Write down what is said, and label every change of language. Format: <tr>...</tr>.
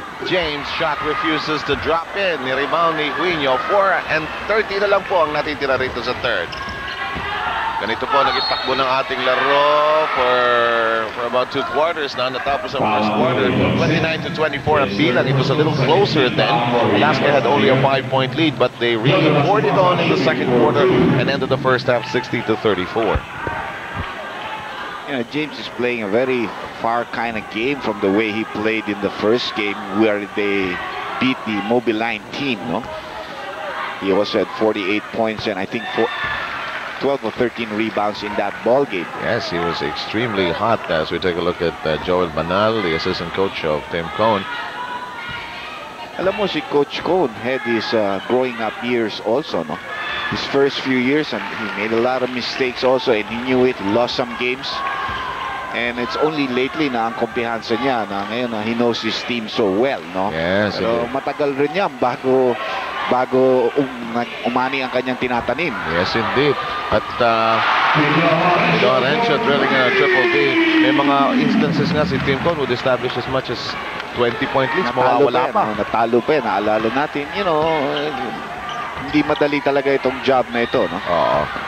<en>James shot refuses to drop in.</en> <tl>Ni-rebound ni Guinyo. 4:30 na lang po ang natitira rito sa third. Ganito po nagitakbo ng ating laro</tl> <en>for about 2 quarters</en> <tl>na. Natapos ang first quarter. 29-24 ang bilang.</tl> <en>It was a little closer then. Alaska had only a 5-point lead, but they really poured it on in the second quarter and ended the first half 60-34. You know, James is playing a very far kind of game from the way he played in the first game where they beat the Mobiline team, no? He also had 48 points and I think 12 or 13 rebounds in that ball game. Yes, he was extremely hot as we take a look at Joel Banal, the assistant coach of Tim Cone.</en> <tl>Alam mo, si</tl> <en>Coach Cone had his growing up years also, no? His first few years, and he made a lot of mistakes also, and he knew it. He lost some games, and it's only lately</en> <tl>na ang kumpiyansa niya na ngayon na</tl> <en>he knows his team so well, no? Yes.</en> <tl>Pero matagal rin yan bago umani ang kanyang tinatanim.</tl> <en>Yes, indeed. At Don Henshaw drilling a triple D.</en> <tl>May mga</tl> <en>instances</en> <tl>nga si</tl> <en>Tim Cone would establish as much as 20-point leads.</en> <tl>Mawawala pa. Natalo pa yan. Naalala natin,</tl> <en>you know,</en> <tl>hindi madali talaga itong job na ito, no? Oo.</tl>